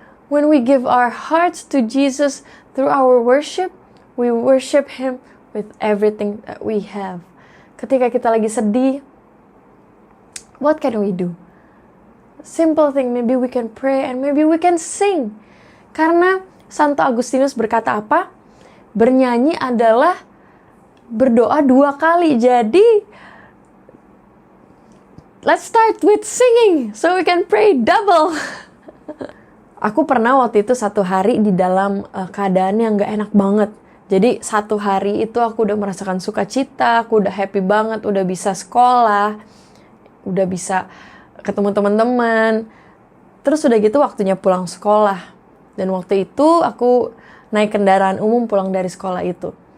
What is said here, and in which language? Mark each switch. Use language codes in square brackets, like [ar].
[en] When we give our hearts to Jesus through our worship, we worship Him with everything that we have. [id] Ketika kita lagi sedih, [en] what can we do? Simple thing, maybe we can pray and maybe we can sing. [id] Karena Santo Agustinus berkata apa? Bernyanyi adalah berdoa 2 kali. [en] Jadi let's start with singing so we can pray double. [id] Aku pernah waktu itu 1 hari di dalam keadaan yang gak enak banget. Jadi 1 hari itu aku udah merasakan sukacita, aku udah happy banget, udah bisa sekolah, udah bisa ketemu teman-teman. Terus udah gitu waktunya pulang sekolah. Dan waktu itu aku naik kendaraan umum pulang dari sekolah itu.